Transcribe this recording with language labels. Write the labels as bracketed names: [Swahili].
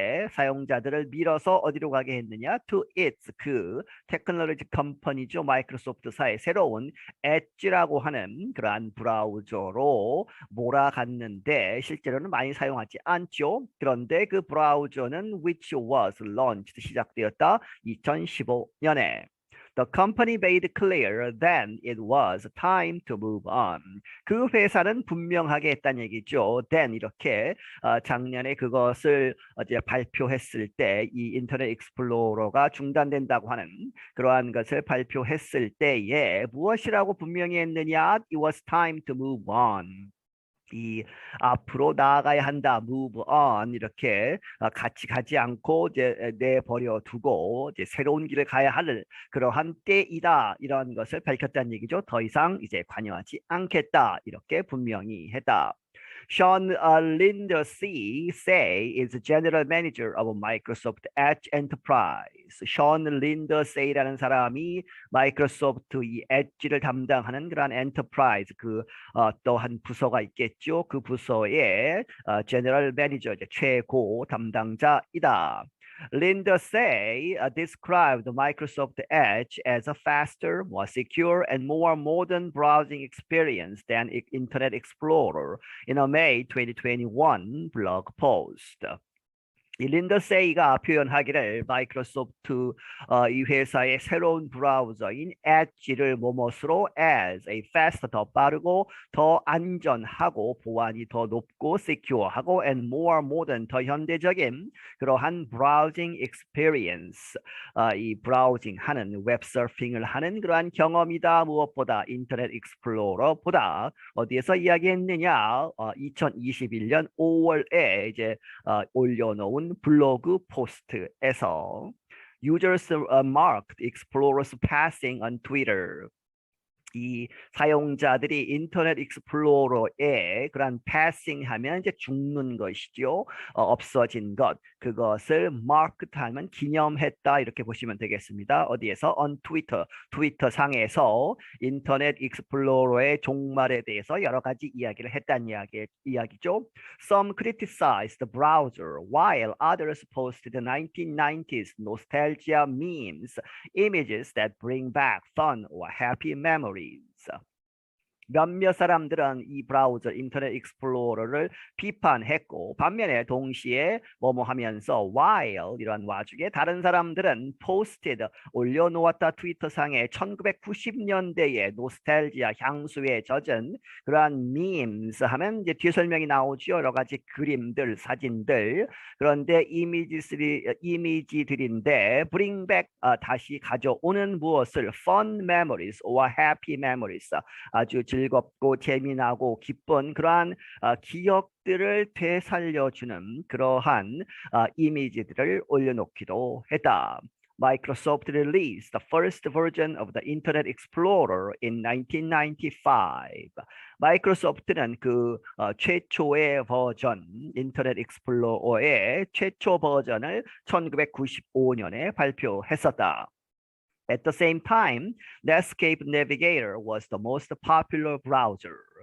[Korean] 사용자들을 밀어서 어디로 가게 했느냐? [English] To its, [Korean] 그 테크놀로지 컴퍼니죠. 마이크로소프트사의 새로운 엣지라고 하는 그러한 브라우저로 몰아갔는데 실제로는 많이 사용하지 않죠. 그런데 그 브라우저는 [English] which was launched, [Korean] 시작되었다. 2015년에. [English] The company made clear then it was time to move on. [Korean] 그 회사는 분명하게 했다는 얘기죠. then, 이렇게 작년에 그것을 이제 발표했을 때, 이 인터넷 익스플로러가 중단된다고 하는 그러한 것을 발표했을 때에 무엇이라고 분명히 했느냐? [English] It was time to move on. [Korean] 이 앞으로 나아가야 한다, [English] move on, [Korean] 이렇게 같이 가지 않고 이제 내버려 두고 이제 새로운 길을 가야 할 그러한 때이다, 이런 것을 밝혔다는 얘기죠. 더 이상 이제 관여하지 않겠다, 이렇게 분명히 했다. [English] Sean Lindsay is general manager of Microsoft Edge Enterprise. [Korean] 션 린더세이라는 사람이 마이크로소프트 이 엣지를 담당하는 그런 엔터프라이즈 또한 부서가 있겠죠. 그 부서의 제너럴 매니저 최고 담당자이다. [English] Lindsay described Microsoft Edge as a faster, more secure, and more modern browsing experience than Internet Explorer in a May 2021 blog post. [Korean] 이 린더세이가 표현하기를 마이크로소프트 이 회사의 새로운 브라우저인 엣지를 뭐뭇으로 [English] as a fast [Korean] 더 빠르고 더 안전하고 보안이 더 높고 secure하고 [English] and more modern [Korean] 더 현대적인 그러한 브라우징 experience 이 브라우징 하는 웹서핑을 하는 그러한 경험이다. 무엇보다 인터넷 익스플로러보다 어디에서 이야기했느냐? 2021년 5월에 이제 올려놓은 블로그 포스트에서 [English] users marked explorers passing on Twitter. [Korean] 이 사용자들이 인터넷 익스플로러에 그런 패싱 하면 이제 죽는 것이죠. 없어진 것. 그것을 marked하면 기념했다 이렇게 보시면 되겠습니다. 어디에서? [English] on Twitter. [Korean] 트위터 상에서 인터넷 익스플로러의 종말에 대해서 여러 가지 이야기를 했다는 이야기죠. [English] Some criticized the browser while others posted 1990s nostalgia memes, images that bring back fun or happy memories. [Korean] 몇몇 사람들은 이 브라우저 인터넷 익스플로러를 비판했고 반면에 동시에 뭐뭐 하면서 while 이런 와중에 다른 사람들은 posted 올려놓았다 트위터상에 1990년대의 노스탈지아 향수에 젖은 그러한 memes 하면 이제 뒤에 설명이 나오죠. 여러 가지 그림들 사진들 그런데 이미지들인데 [English] bring back [Korean] 다시 가져오는 무엇을 [English] fun memories or happy memories [Korean] 아주 즐겁고 재미나고 기쁜 그러한 기억들을 되살려주는 그러한 이미지들을 올려놓기도 했다. [English] Microsoft released the first version of the Internet Explorer in 1995. [Korean] 마이크로소프트는 그 최초의 버전, 인터넷 익스플로러의 최초 버전을 1995년에 발표했었다. [English] At the same time, Netscape Navigator was the most popular browser.